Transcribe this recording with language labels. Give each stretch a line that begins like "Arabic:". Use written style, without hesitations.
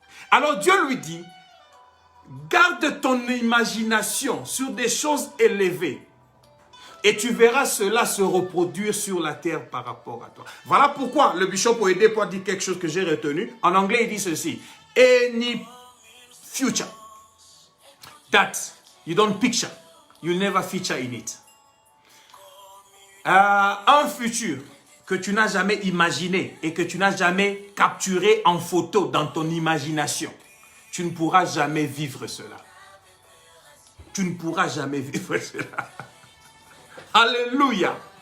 French: Alors Dieu lui dit, garde ton imagination sur des choses élevées. Et tu verras cela se reproduire sur la terre par rapport à toi. Voilà pourquoi le bishop Oyedepo dit quelque chose que j'ai retenu. En anglais, il dit ceci.
English: Any future that you don't picture, you never feature in it.
French: Un futur que tu n'as jamais imaginé et que tu n'as jamais capturé en photo dans ton imagination, tu ne pourras jamais vivre cela. Tu ne pourras jamais vivre cela. Alléluia.